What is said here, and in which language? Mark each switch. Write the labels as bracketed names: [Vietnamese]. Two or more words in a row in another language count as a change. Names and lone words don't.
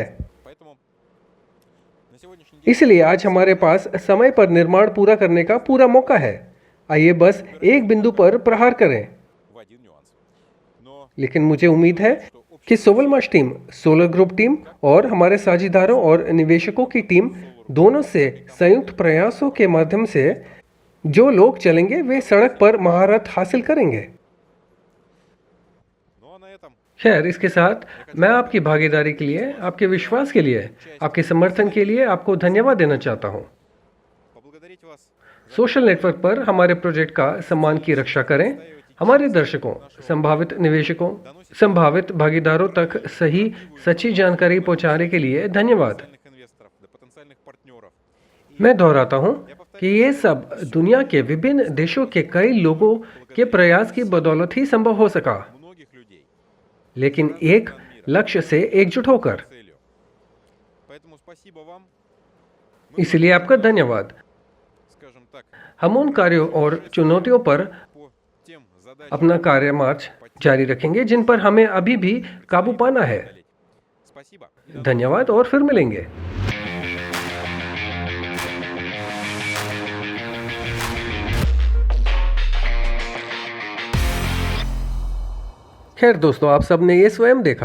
[Russian] поэтому на сегодняшний день [Hindi] इसलिए आज हमारे पास समय पर निर्माण पूरा करने का पूरा मौका है। आइए बस एक बिंदु पर प्रहार करें। [Russian] в один нюанс. Но [Hindi] लेकिन मुझे उम्मीद है कि सोवलमाश टीम, सोलर ग्रुप टीम और हमारे साझेदारों और निवेशकों की टीम दोनों से संयुक्त प्रयासों के माध्यम से जो लोग चलेंगे वे सड़क पर महारत हासिल करेंगे। [Russian] ну а на этом [Hindi] खैर, इसके साथ मैं आपकी भागीदारी के लिए, आपके विश्वास के लिए, आपके समर्थन के लिए आपको धन्यवाद देना चाहता हूँ। [Russian] поблагодарить вас [Hindi] सोशल नेटवर्क पर हमारे प्रोजेक्ट का सम्मान की रक्षा करें। हमारे दर्शकों, संभावित निवेशकों, संभावित भागीदारों तक सही सच्ची जानकारी पहुंचाने के लिए धन्यवाद। [Russian] потенциальных инвесторов, до потенциальных партнеров. [Hindi] मैं दोहराता हूं कि ये सब दुनिया के विभिन्न देशों के कई लोगों के प्रयास की बदौलत ही संभव हो सका, [Russian] Многих людей [Hindi] लेकिन एक लक्ष्य से एकजुट होकर। [Russian] целью. Поэтому спасибо вам. [Hindi] इसलिए आपका धन्यवाद। [Russian] Скажем так, [Hindi] हम उन कार्यों और चुनौतियों पर [Russian] по тем задачам [Hindi] अपना कार्य मार्च जारी रखेंगे जिन पर हमें अभी भी काबू पाना है। [Russian] спасибо. [Hindi] धन्यवाद और फिर मिलेंगे। खैर दोस्तों, आप सबने ये स्वयं देखा।